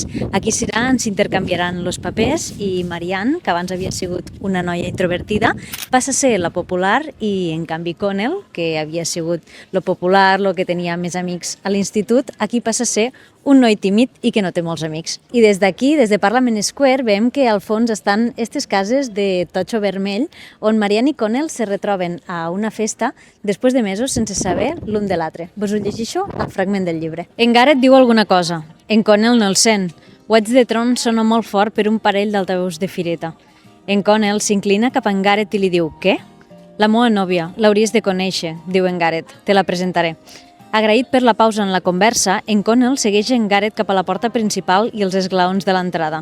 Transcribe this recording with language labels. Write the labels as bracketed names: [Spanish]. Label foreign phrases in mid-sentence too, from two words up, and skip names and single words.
[Catalan] Aquí s'intercanviaran els papers i Marianne, que abans havia sigut una noia introvertida, passa a ser la popular i, en canvi, Connell, que havia sigut lo popular, lo que tenia més amics a l'institut, aquí passa a ser un noi tímid i que no té molts amics. I des d'aquí, des de Parliament Square, veiem que al fons estan aquestes cases de totxo vermell on Marianne i Connell se retroben a una festa després de mesos sense saber l'un de l'altre. Vos ho llegeixo al fragment del llibre. En Gareth diu alguna cosa. En Connell no el sent. Watch the Throne sona molt fort per un parell d'altaveus de fireta. En Connell s'inclina cap a en Gareth i li diu «Què? La meva nòvia, l'hauries de conèixer», diu en Gareth. «Te la presentaré». Agraït per la pausa en la conversa, en Connell segueix en Gareth cap a la porta principal i els esglaons de l'entrada.